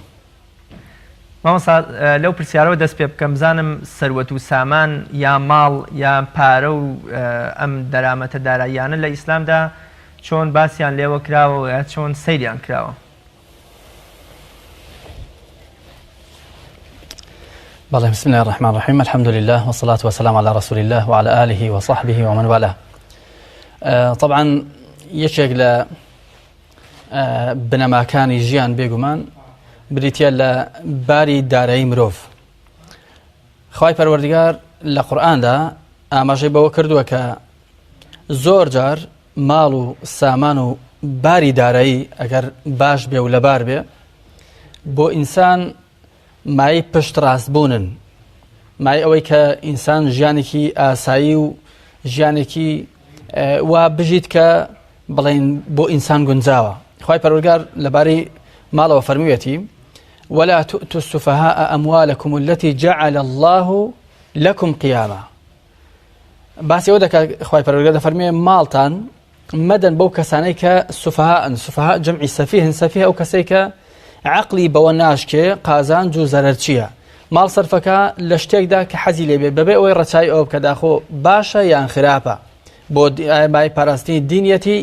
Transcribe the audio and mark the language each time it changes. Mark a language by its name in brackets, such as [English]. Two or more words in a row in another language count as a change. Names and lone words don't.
[Central Kurdish] مامۆستا لەو پرسیارەوە دەست پێ بکەم بزانم سەروەت و سامان یا ماڵ یا پارە و ئەم دەرامەتە داراییانە لە ئیسلامدا چۆن باسییان لێوە کراوە یا چۆن سەیریان کراوە؟ [Arabic] بەڵێ بسم الله الرحمن الرحیم الحمد لله والصلاة والسلام على رسول الله وعلى آله وصحبه ومن والاه. [Central Kurdish] طبعا یەکێک لە بنەماکانی ژیان بێگومان بریتە لە باری دارایی مرۆڤ. خوای پەروەردگار لە قورئاندا ئاماژەی بەوە کردووە کە زۆر جار ماڵ و سامان و باری دارایی ئەگەر باش بێ و لەبار بێ بۆ ئینسان مای پشت ڕاستبوونن، مای ئەوەی کە ئینسان ژیانێکی ئاسایی و ژیانێکی وا بژیت کە بڵێن بۆ ئینسان گونجاوە. خوای پەروەردگار لەبارەی ماڵەوە فەرموویەتی [Arabic] ولا تؤتوا السفهاء أموالكم التي جعل الله لكم قياما. [Central Kurdish] باسی ئەوە دەکات خوای پەروەردگار دەفەرمێ ماڵتان مەدەن بەو کەسانەی کە سوفەها جەمعی سەفیهن سەفیه ئەو کەسەی کە عەقلی بەوە ناشکێ قازانج و زەرەر چییە ماڵ سەرفەکە لە شتێکدا کە حەزی لێبێ بەبێ ئەوەی ڕەچای ئەوە بکە داخۆ باشە یان خراپە بۆ مای پاراستنی دینیەتی